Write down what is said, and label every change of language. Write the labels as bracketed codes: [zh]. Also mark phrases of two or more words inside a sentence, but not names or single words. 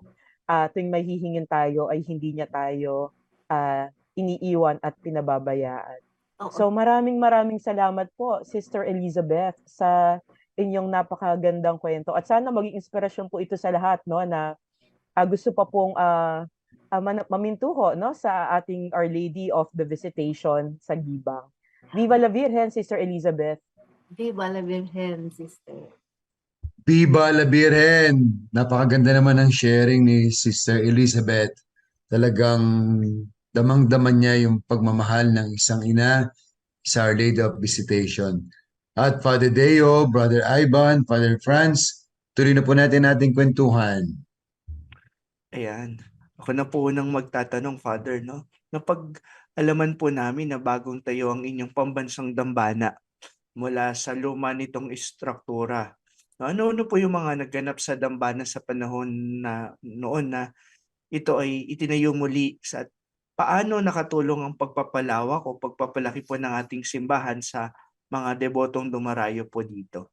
[tl] Tuwing may hihingin tayo ay hindi niya tayo iniiwan at pinababayaan. So maraming salamat po, Sister Elizabeth, sa inyong napakagandang kwento. At sana maging inspirasyon po ito sa lahat, no, na gusto pa pong mamintuho, no, sa ating Our Lady of the Visitation sa Gibang. [es] Viva la Virgen, Sister Elizabeth. Viva la Virgen, sister. Viva la Virgen! [tl] Napakaganda naman ng sharing ni Sister Elizabeth. Talagang damang-daman niya yung pagmamahal ng isang ina sa Our Lady of Visitation. At Father Deo, Brother Ivan, Father Franz, tuloy na po natin ating kwentuhan. Ayan. Ako na po unang magtatanong, Father, no? Napag-alaman po namin na bagong tayo ang inyong pambansang dambana mula sa luma nitong istruktura. Ano po yung mga nagganap sa dambana sa panahon na noon na ito ay itinayo muli sa paano nakatulong ang pagpapalawak o pagpapalaki po ng ating simbahan sa mga debotong dumarayo po dito?